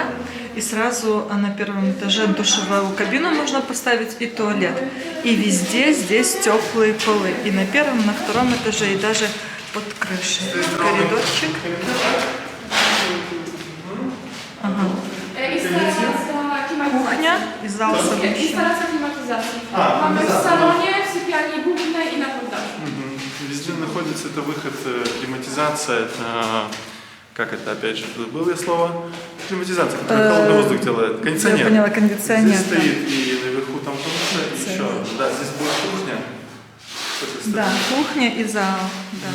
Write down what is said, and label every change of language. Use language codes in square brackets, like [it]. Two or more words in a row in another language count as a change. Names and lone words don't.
[ru] И сразу на первом этаже душевую кабину можно поставить и туалет. И везде здесь теплые полы. И на первом, на втором этаже, и даже под крышей. Коридорчик. Ага. Кухня и зал совмещен. [pl] Mamy w salonie, w sypialni głównej i na korytarzu. [ru] Везде находится это выход, климатизация, это, как это опять же, было слово? Климатизация, которая холодный воздух делает, кондиционер. Я поняла, кондиционер. Здесь стоит и наверху там тоже еще, да, здесь будет кухня. Да, кухня и зал, да.